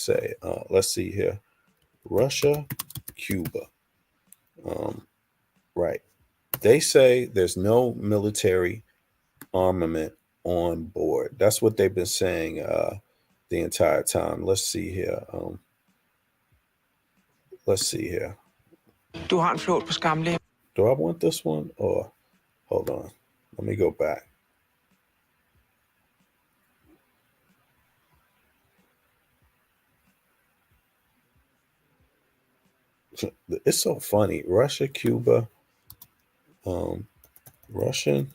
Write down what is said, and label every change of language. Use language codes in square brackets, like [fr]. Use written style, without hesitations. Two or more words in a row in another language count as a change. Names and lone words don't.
[en] Let's see here. Russia Cuba. Right. They say there's no military armament on board. That's what they've been saying the entire time. Let's see here. [da] Du har en flåt på Skamle. [en] Do I want this one? Or hold on. Let me go back. It's so funny. Russia, Cuba, Russian.